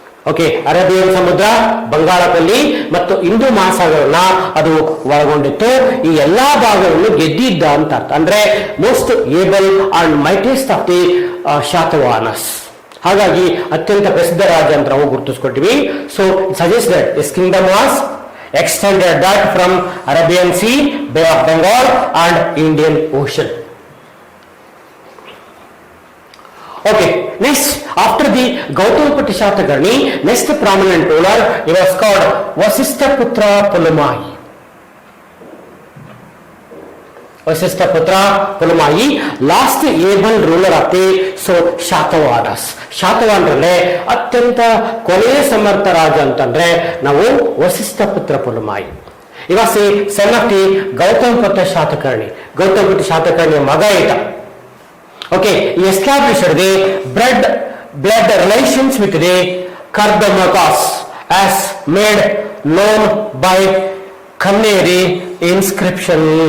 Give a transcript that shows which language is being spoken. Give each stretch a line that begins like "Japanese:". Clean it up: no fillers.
Kannada: Okay, Arabian ಸಮುದ್ರ, ಬಂಗಾಳ ಕೊಲ್ಲಿ ಮತ್ತು ಹಿಂದೂ ಮಹಾಸಾಗರನ ಅದು ಒಳಗೊಂಡಿತ್ತು. ಈ ಎಲ್ಲಾ ಭಾಗಗಳನ್ನು ಗೆದ್ದಿದ್ದ ಅಂತ ಅರ್ಥ. ಅಂದ್ರೆ
English: Most able and mightiest of the Satavahanas.
Kannada: ಹಾಗಾಗಿ ಅತ್ಯಂತ ಪ್ರಸಿದ್ಧ ರಾಜ ಅಂತ ನಾವು ಗುರುತಿಸ್ಕೊಟ್ಟಿವಿ.
English: So suggest that this kingdom was extended that from Arabian Sea, Bay of Bengal and Indian Ocean. Okay, next after the Gautama Shatakani, next prominent ruler, he was called Vasisthaputra Pulamayi. Vasisthaputra Pulamayi, last able ruler of the Satavahanas.
Kannada: ಶಾತವಾಹನರಲ್ಲೇ ಅತ್ಯಂತ ಕೊನೆಯ ಸಮರ್ಥ ರಾಜ ಅಂತಂದ್ರೆ ನಾವು ವಸಿಷ್ಠ ಪುತ್ರ ಪುಲಮಾಯಿ.
English: He was a son of the Gautamiputra Satakarni.
Kannada: ಗೌತಮ ಪುತ್ರ ಶಾತಕರ್ಣಿಯ ಮಗ ಈತ.
English: Okay, he established the blood relations with the Kardamakas as made known by Kanneri inscription.